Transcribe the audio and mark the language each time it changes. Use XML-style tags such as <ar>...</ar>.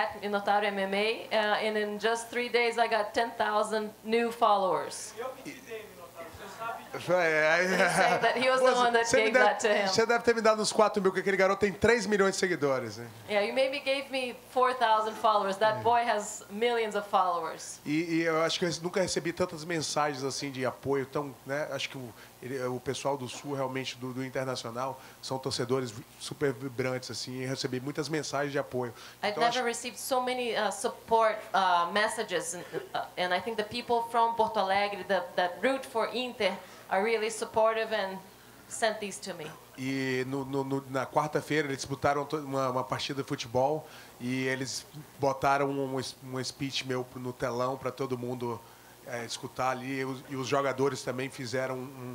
<en>@Minotauro MMA, and in just 3 days I got 10,000 new followers. That he was the one that gave that to him.</en> <pt>Você deve ter me dado uns 4 mil, porque aquele garoto tem 3 milhões de seguidores. Né?</pt> <en>Yeah, you maybe gave me 4,000 followers. That boy has millions of followers.</en> <pt>E eu acho que eu nunca recebi tantas mensagens assim de apoio, tão, né? Acho que o pessoal do Sul realmente do Internacional são torcedores super vibrantes assim, e recebi muitas mensagens de apoio.</pt> <en>I've never received so many support messages, and I think the people from Porto Alegre that root for Inter are really supportive and sent these to me.</en> <pt>E na quarta-feira eles disputaram uma partida de futebol e eles botaram um speech meu no telão para todo mundo escutar ali, e os jogadores também fizeram</pt>